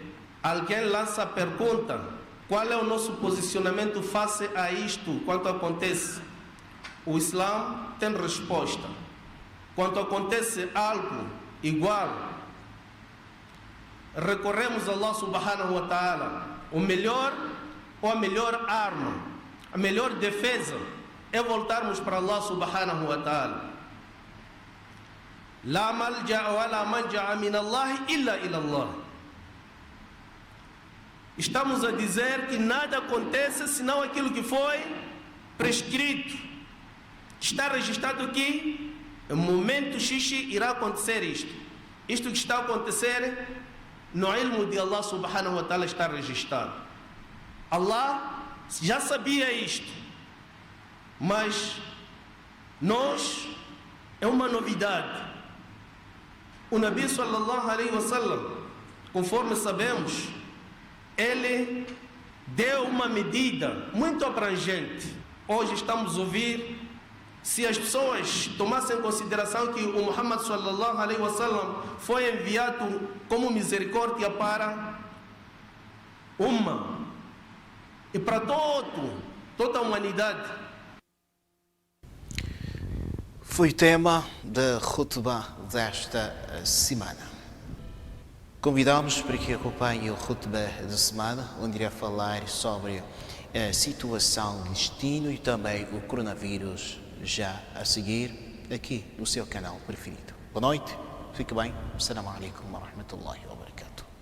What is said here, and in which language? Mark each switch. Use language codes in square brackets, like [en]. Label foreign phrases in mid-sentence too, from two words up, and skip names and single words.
[pt] Alguém lança a pergunta: qual é o nosso posicionamento face a isto quanto acontece? O Islã tem resposta. Quando acontece algo igual, recorremos a [ar] الله سبحانه وتعالى. [pt] O melhor ou a melhor arma, a melhor defesa é voltarmos para [ar] الله سبحانه وتعالى. لا ملجأ ولا منجا من الله إلا إلى الله. [pt] Estamos a dizer que nada acontece senão aquilo que foi prescrito. Está registrado aqui, no momento X irá acontecer isto. Isto que está a acontecer, no ilmo de [ar] الله سبحانه وتعالى [pt] está registrado. Allah já sabia isto, mas nós, é uma novidade. [ar] O النبي صلى الله عليه وسلم, [pt] conforme sabemos, ele deu uma medida muito abrangente. Hoje estamos a ouvir, se as pessoas tomassem em consideração que o Muhammad [ar] صلى الله عليه وسلم [pt] foi enviado como misericórdia para e para toda a humanidade. Foi tema da khutbah desta semana. Convidamos para que acompanhe o khutbah da semana, onde irá falar sobre a situação do destino e também o coronavírus, já a seguir aqui no seu canal preferido. Boa noite, fique bem. [ar] السلام عليكم ورحمة الله وبركاته.